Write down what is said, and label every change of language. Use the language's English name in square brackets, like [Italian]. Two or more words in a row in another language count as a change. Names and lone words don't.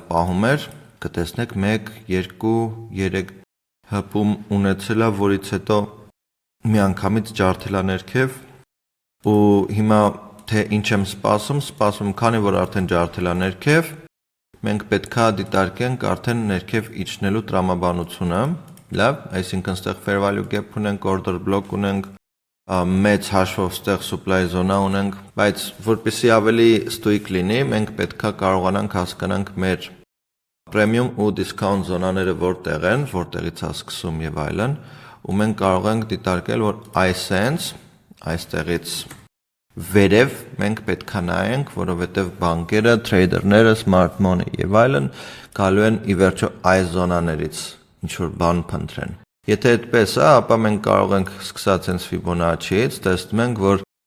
[Armenian] պահում էր, կտեսնեք 1, 2, 3 հպում ունեցել է, որից հետո միանգամից ջարդել է ներքև ու հիմա թե ինչ եմ սպասում, քանի որ արդեն ջարդել է ներքև, մենք պետքա դիտարկենք արդեն ներքև իջնելու տրամաբանությունը, լավ, այսինքն ստեղ [English] fair value gap [Armenian] ունենք, [English] order block [Armenian] ունենք, մեծ հաշվով ստեղ [English] supply zone [Armenian] ունենք, բայց որպեսզի ավելի ստույգ լինի, մենք պետքա կարողանանք հասկանանք մեր premium ու discount զոնաները որտեղ են, որտեղից է սկսում եւ այլն, ու մենք կարող ենք դիտարկել, որ այսենց այստեղից վերև մենք պետքա նայենք, որովհետեւ բանկերը, trader-ները, [English] smart money [Armenian] եւ այլն գալու են ի վերջո այս զոնաներից ինչ որ բան փնտրեն։ Եթե այդպես է, ապա մենք կարող ենք սկսած հենց Fibonacci-ից տեսնում ենք, որ